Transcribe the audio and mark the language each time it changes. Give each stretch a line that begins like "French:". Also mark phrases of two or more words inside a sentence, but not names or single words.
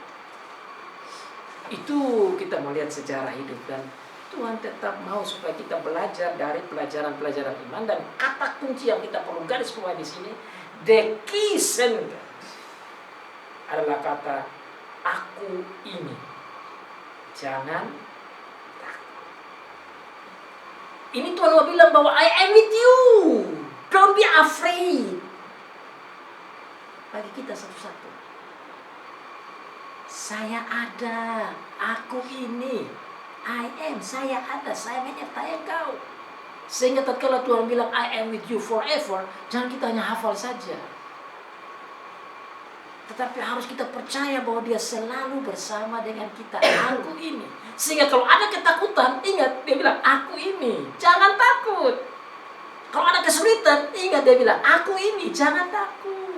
Indonesian: Itu kita melihat sejarah hidup, dan Tuhan tetap mau supaya kita belajar dari pelajaran-pelajaran iman. Dan kata kunci yang kita perlu garis bawah di sini,
English: the key sentence
Indonesian: adalah kata aku ini. Jangan takut. Ini Tuhan mau bilang bahwa
English: I am with you. Don't be afraid.
Indonesian: Bagi kita satu-satu, saya ada, aku ini.
English: I am,
Indonesian: saya ada, saya menyertai engkau. Sehingga tatkala Tuhan bilang
English: I am with you forever,
Indonesian: jangan kita hanya hafal saja, tetapi harus kita percaya bahwa dia selalu bersama dengan kita. Aku ini. Sehingga kalau ada ketakutan, ingat dia bilang aku ini, jangan takut. Kalau ada kesulitan, ingat dia bilang aku ini, jangan takut.